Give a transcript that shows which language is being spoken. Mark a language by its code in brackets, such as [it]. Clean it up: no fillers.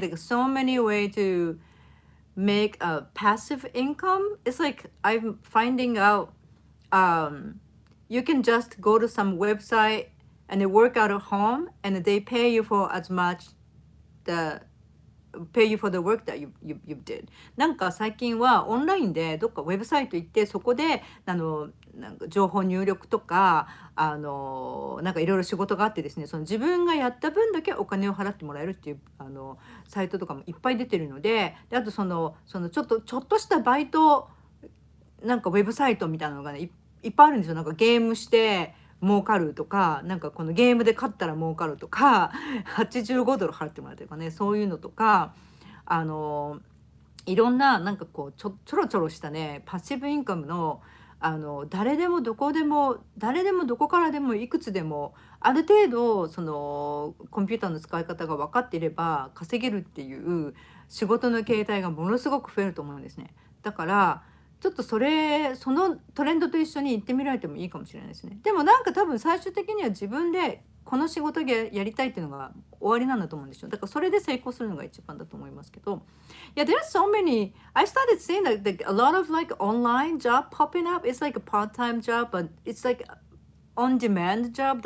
[en] There's so many way to make a passive income. It's like I'm finding out. You can just go to some website and they work out at home and they pay you for as much the pay you for the work that you did. [ja] なんか最近はオンラインでどっかウェブサイト行ってそこでなんか情報入力とかなんかいろいろ仕事があってですねその自分がやった分だけお金を払ってもらえるっていうサイトとかもいっぱい出てるので、あとちょっとしたバイトなんかウェブサイトみたいなのがねいっぱいあるんですよ。なんかゲームして儲かるとか、なんかこのゲームで勝ったら儲かるとか、85ドル払ってもらうとかね、そういうのとか、いろんななんかこうちょろちょろしたね、パッシブインカムの誰でもどこでも誰でもどこからでもいくつでもある程度そのコンピューターの使い方が分かっていれば稼げるっていう仕事の形態がものすごく増えると思うんですね。だからちょっとそのトレンドと一緒に行ってみられてもいいかもしれないですね。でもなんか多分最終的には自分でこの仕事やりたいっていうのが終わりなんだと思うんですよ。だからそれで成功するのが一番だと思いますけど。 [en] Yeah, there's so many. I started seeing like a lot of like online job popping up. It's like a part-time job, but it's like on-demand job.